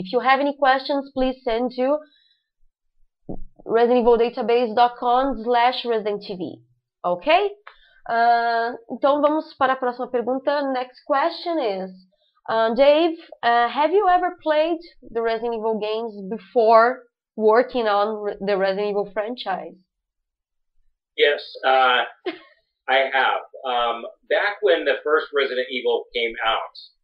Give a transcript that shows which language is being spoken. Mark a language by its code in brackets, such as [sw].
[en] If you have any questions, please send to residentevildatabase.com/ResidentEvil. Ok? [pt] Então vamos para a próxima pergunta. [en] Next question is, Dave, have you ever played the Resident Evil games before working on the Resident Evil franchise? Yes, I have. Back when the first Resident Evil came out,